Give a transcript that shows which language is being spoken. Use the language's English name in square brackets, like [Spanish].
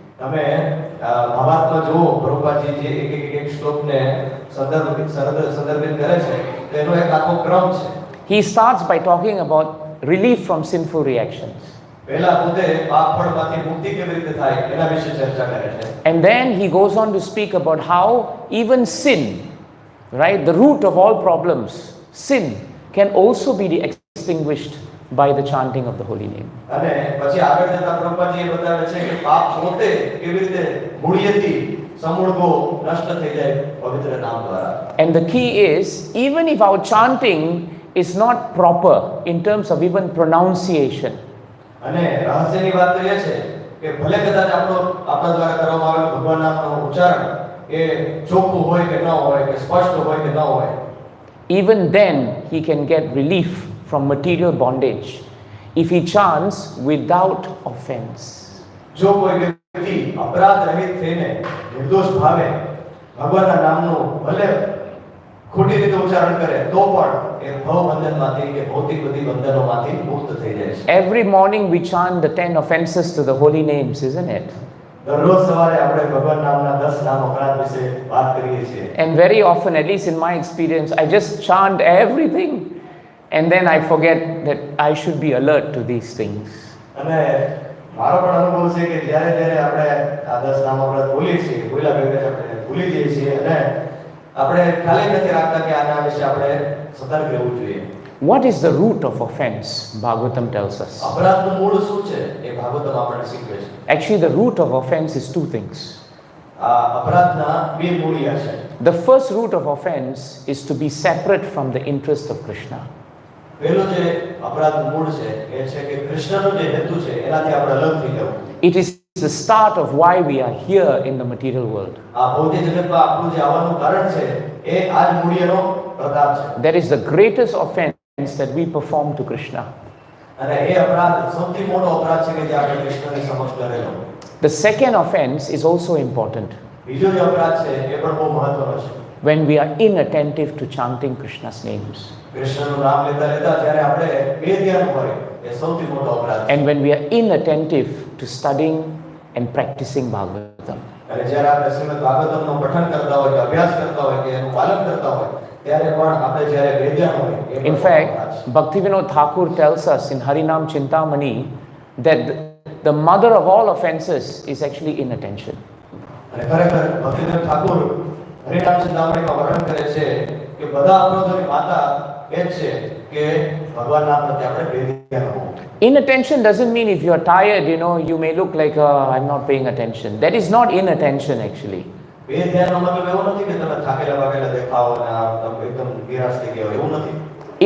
[Gujarati] તમે ભાવાર્થમાં જુઓ પ્રભુપાદજી જે એક શ્લોકને સંદર્ભિત કરે છે તેનો એક આખો ક્રમ છે. [English] He starts by talking about relief from sinful reactions. [Gujarati] પહેલા પોતે પાપ ફળમાંથી મુક્તિ કેવી રીતે થાય એના વિશે ચર્ચા કરે છે. [English] And then he goes on to speak about how even sin, right, the root of all problems, sin, can also be extinguished by the chanting of the holy name. [Gujarati] અને પછી આગળ જતા પ્રભુપાદજી એ બતાવે છે કે પાપ પોતે કેવી રીતે મૂળિયેથી સમૂળગો નષ્ટ થઈ જાય પવિત્ર નામ દ્વારા. [English] And the key is, even if our chanting is not proper in terms of even pronunciation, [Gujarati] અને રહસ્યની વાત તો એ છે કે ભલે કદાચ આપણા દ્વારા કરવામાં આવેલું ભગવાન નામનું ઉચ્ચારણ એ ચોખ્ખું હોય કે ન હોય કે સ્પષ્ટ હોય કે ન હોય, [English] even then he can get relief from material bondage if he chants without offense. [Gujarati] જો કોઈ વ્યક્તિ અપરાધ રહિત થઈને નિર્દોષ ભાવે ભગવાનના નામનું ભલે ખોટી રીતે ઉચ્ચારણ કરે તો પણ એ ભવ બંધનમાંથી કે ભૌતિક બધી બંધનોમાંથી મુક્ત થઈ જાય છે. [English] Every morning we chant the 10 offenses to the holy names, isn't it? [Gujarati] દરરોજ સવારે આપણે ભગવાન નામના 10 નામ અપરાધ વિશે વાત કરીએ છીએ. [English] And very often, at least in my experience, I just chant everything and then I forget that I should be alert to these things. [Gujarati] અને મારો પણ અનુભવ છે કે જ્યારે જ્યારે આપણે આ 10 નામ અપરાધ બોલીએ છીએ બોલ્યા ભેગા આપણે ભૂલી જઈએ છીએ અને આપણે ખ્યાલ નથી રાખતા કે આના વિશે આપણે સતર્ક રહેવું જોઈએ. [English] What is the root of offense? Bhagavatam tells us. [Gujarati] અપરાધનું મૂળ શું છે એ ભાગવતમ આપણને શીખવે છે. [English] Actually, the root of offense is two things. [Gujarati] આ અપરાધના બે મૂળિયા છે. [English] The first root of offense is to be separate from the interest of Krishna. [Gujarati] પહેલો જે અપરાધનું મૂળ છે એ છે કે કૃષ્ણનો જે હેતુ છે એનાથી આપણે અલગ થઈ જવું. [English] It is the start of why we are here in the material world. [Gujarati] આ ભૌતિક જગતમાં આપણું જે આવવાનું કારણ છે એ આ જ મૂળિયાનો પ્રતાપ છે. [English] That is the greatest offense that we perform to Krishna. [Gujarati] અને એ અપરાધ સૌથી મોટો અપરાધ છે કે જે આપણે કૃષ્ણની સમક્ષ કરેલો. [English] The second offense is also important. [Gujarati] બીજો જે અપરાધ છે એ પણ બહુ મહત્વનો છે. [English] When we are inattentive to chanting Krishna's names. [Gujarati] કૃષ્ણનું નામ લેતા લેતા જ્યારે આપણે બેધ્યાન હોય એ સૌથી મોટો અપરાધ છે. [English] And when we are inattentive to studying and practicing Bhagavatam. [Gujarati] અને જ્યારે આપણે શ્રીમદ ભાગવતમનું પઠન કરતા હોય કે અભ્યાસ કરતા હોય કે એનું પાલન કરતા હોય ત્યારે પણ આપણે જ્યારે બેધ્યાન હોય એ [English] In fact, Bhaktivinoda Thakur tells us in Harinam Chintamani that the mother of all offenses is actually inattention. [Gujarati] અને ખરેખર ભક્તિવિનોદ ઠાકુર હરિનામ ચિંતામણીમાં વર્ણન કરે છે કે બધા અપરાધોની માતા એ જ છે કે ભગવાનના પ્રત્યે આપણે બેધ્યાન હોવું. [English] Inattention doesn't mean if you're tired, you may look like, I'm not paying attention. That is not inattention actually. [Gujarati] બેધ્યાનનો મતલબ એવો નથી કે તમે થાકેલા વાગેલા દેખાઓ અને એકદમ નિરાશ થઈ ગયા હોય એવું નથી.